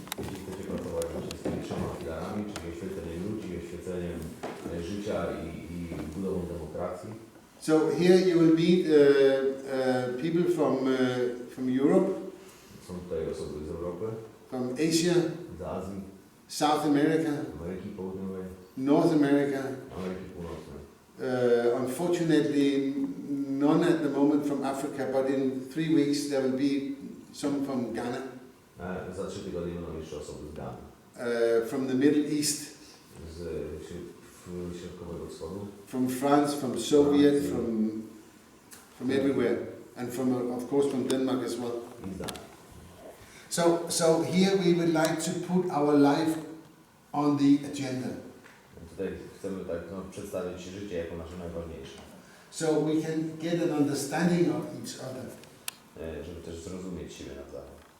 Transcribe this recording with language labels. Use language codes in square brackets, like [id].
[pl] jeśli chcecie pracować właśnie z tymi trzema filarami, czyli oświeceniem ludzi, oświeceniem życia i budową demokracji. [en] So here you will meet people from Europe, [pl] Są tutaj osoby z Europy, [en] from Asia, [pl] z Azji, [en] South America, [pl] Ameryki Południowej, [en] North America. [pl] Ameryki Północnej. [en] Unfortunately, none at the moment from Africa, but in 3 weeks there will be some from Ghana, [pl] Za 3 tygodnie będą jeszcze osoby z Gany, [en] from the Middle East, [pl] z środkowego wschodu, [en] from France, from Soviet, from everywhere, and of course from Denmark as well. [pl] i z Danii. [en] So here we would like to put our life on the agenda, [pl] Tutaj chcemy tak przedstawić życie jako nasze najważniejsze, [en] so we can get an understanding of each other. [pl] Żeby też zrozumieć siebie nawzajem.